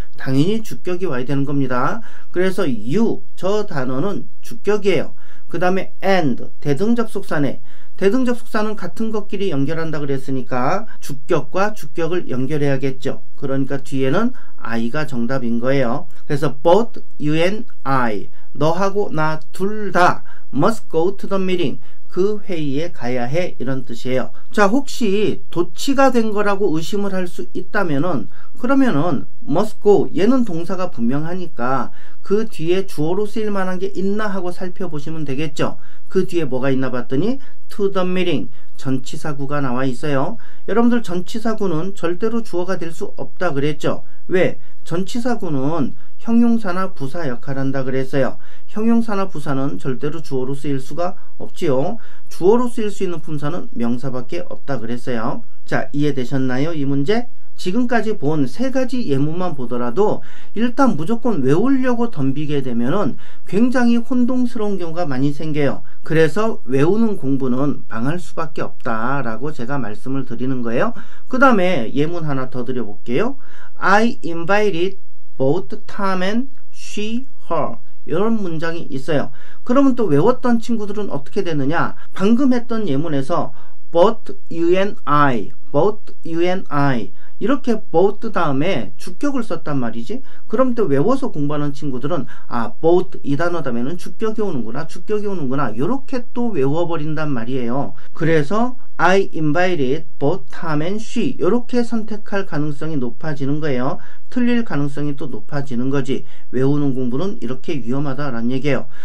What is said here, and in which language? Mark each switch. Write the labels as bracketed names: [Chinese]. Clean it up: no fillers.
[Korean] 당연히 주격이 와야 되는 겁니다. 그래서 you 저 단어는 주격이에요. 그 다음에 and 대등접속사네. 대등접속사는 같은 것끼리 연결한다 그랬으니까 주격과 주격을 연결해야겠죠. 그러니까 뒤에는 I가 정답인 거예요. 그래서 [English] both you and I [Korean] 너하고 나 둘 다 [English] must go to the meeting. [Korean] 그 회의에 가야 해, 이런 뜻이에요. 자, 혹시 도치가 된 거라고 의심을 할 수 있다면은, 그러면은 [English] must go, [Korean] 얘는 동사가 분명하니까 그 뒤에 주어로 쓰일 만한 게 있나 하고 살펴보시면 되겠죠. 그 뒤에 뭐가 있나 봤더니 [English] to the meeting, [Korean] 전치사구가 나와 있어요. 여러분들 전치사구는 절대로 주어가 될 수 없다 그랬죠. 왜? 전치사구는 형용사나 부사 역할한다 그랬어요. 형용사나 부사는 절대로 주어로 쓰일 수가 없지요. 주어로 쓰일 수 있는 품사는 명사밖에 없다 그랬어요. 자, 이해되셨나요? 이 문제? 지금까지 본 세 가지 예문만 보더라도 일단 무조건 외우려고 덤비게 되면은 굉장히 혼동스러운 경우가 많이 생겨요. 그래서 외우는 공부는 방할 수밖에 없다라고 제가 말씀을 드리는 거예요. 그 다음에 예문 하나 더 드려볼게요. [English] I invited both Tom and she, her. [Korean] 이런 문장이 있어요. 그러면 또 외웠던 친구들은 어떻게 되느냐? 방금 했던 예문에서 [English] both you and I, [Korean] both you and I 이렇게 both 다음에 주격을 썼단 말이지. 그럼 또 외워서 공부하는 친구들은 아, both 이 단어 다음에는 주격이 오는구나, 주격이 오는구나, 이렇게 또 외워버린단 말이에요. 그래서 [English] I invited both Tom and she [Korean] 이렇게 선택할 가능성이 높아지는 거예요. 틀릴 가능성이 또 높아지는 거지. 외우는 공부는 이렇게 위험하다라는 얘기예요.